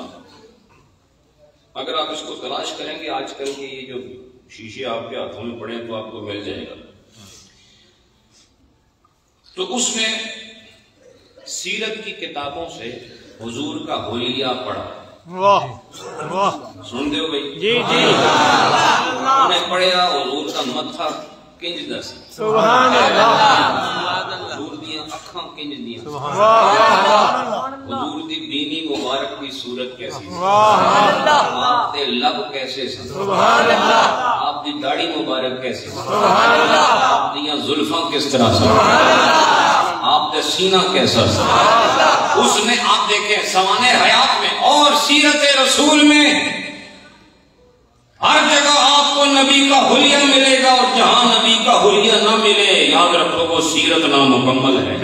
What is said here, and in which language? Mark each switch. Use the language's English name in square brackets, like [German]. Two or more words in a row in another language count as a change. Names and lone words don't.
[Urdu] اگر آپ اس کو تلاش کریں گے آج کل کے یہ جو شیشے آپ کے ہاتھوں میں پڑے تو آپ کو مل جائے گا. تو اس میں سیرت کی کتابوں سے حضور کا حلیہ پڑھا. واہ واہ. [Punjabi] سن دے ہو بھائی؟ جی جی. [Urdu] انہوں نے پڑھا حضور کا [Punjabi] متھا کنج دس. [Arabic] سبحان اللہ. [Punjabi] حضور دیاں اکھاں کنج دیاں. واہ. حضور دی بینی مبارک کی صورت کیسی سی. واہ. آپ دے لب کیسے سن. [Arabic] سبحان اللہ. [Punjabi] آپ دی داڑھی مبارک کیسی سی. [Arabic] سبحان اللہ. [Punjabi] آپ دیاں زلفاں کس طرح سن. آپ دے سینہ کیسا سن. [Urdu] اس نے آپ دیکھیں سوانح حیات میں اور سیرت رسول میں ہر جگہ آپ کو نبی کا حلیہ ملے گا، اور جہاں نبی کا حلیہ نہ ملے یاد رکھو وہ سیرت نامکمل ہے.